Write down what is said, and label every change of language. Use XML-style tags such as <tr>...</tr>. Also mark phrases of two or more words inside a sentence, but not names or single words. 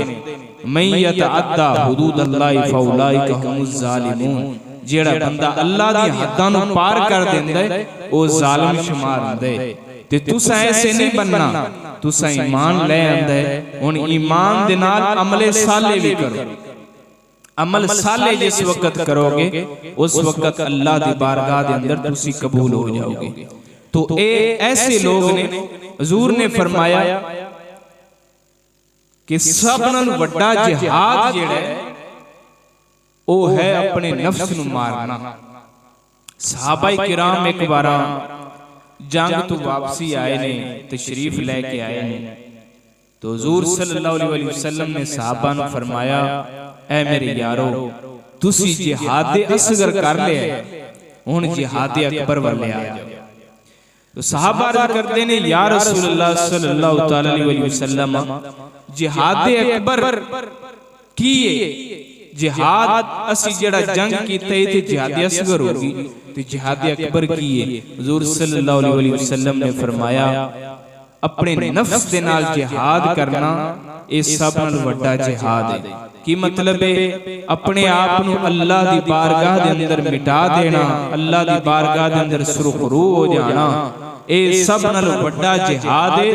<ar>من يتعد حدود الله فأولئك هم الظالمون,</ar> <pa>جیہڑا بندہ اللہ دی حداں نوں پار کر دیندا ہے او ظالم شمار ہوندا ہے. تے تساں ایسے نہیں بننا تسا ایمان لے آندا ہے. ہن ایمان دے نال عملے صالح بھی کرو. عمل صالح جس وقت کرو گے اس وقت اللہ دی بارگاہ دے اندر تسی قبول ہو جاؤ گے. تو یہ ایسے لوگ نے، حضور نے فرمایا کہ سب نال وڈا جہاد جیہڑا ہے وہ ہے اپنے نفس نوں مارنا. صحابہ کرام ایک بار جنگ توں واپسی آئے نے، تشریف لے کے آئے نے، تو حضور</pa> <ar>صلى الله عليه وسلم</ar> <pa>نے صحابہ نوں فرمایا، اے میرے یارو تسی جہاد اصغر کر لیا، ہن جہاد اکبر والے آ جاؤ. تو صحابہ عرض کرتے نے,</pa> <ar>يا رسول الله صلى الله تعالى عليه وسلم</ar> <pa>جہاد اکبر کی ہے? جہاد اسی جیہڑا جنگ کیتا ہے تے جہاد اصغر ہو گی، تے جہاد اکبر کی ہے? حضور</pa> <ar>صلى الله عليه وسلم</ar> <pa>نے فرمایا، اپنے نفس دے نال جہاد کرنا یہ سب نال وڈا جہاد ہے. کی مطلب ہے? اپنے آپ نوں اللہ دی بارگاہ دے اندر مٹا دینا، اللہ دی بارگاہ دے اندر سرخرو ہو جانا، یہ سب نال وڈا جہاد ہے.</pa>